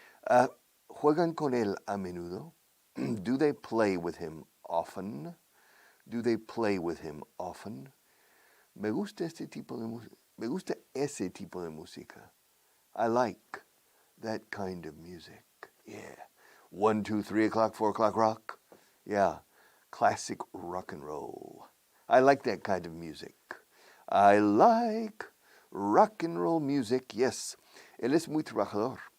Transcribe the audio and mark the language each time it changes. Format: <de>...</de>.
<es>¿Juegan con él a menudo?</es> <en>Do they play with him often? Do they play with him often?</en> <es>Me gusta ese tipo de música.</es> <en>I like that kind of music. Yeah. 1, 2, 3 o'clock, 4 o'clock rock. Yeah. Classic rock and roll. I like that kind of music. I like rock and roll music. Yes.</en> <es>Él es muy trabajador.</es>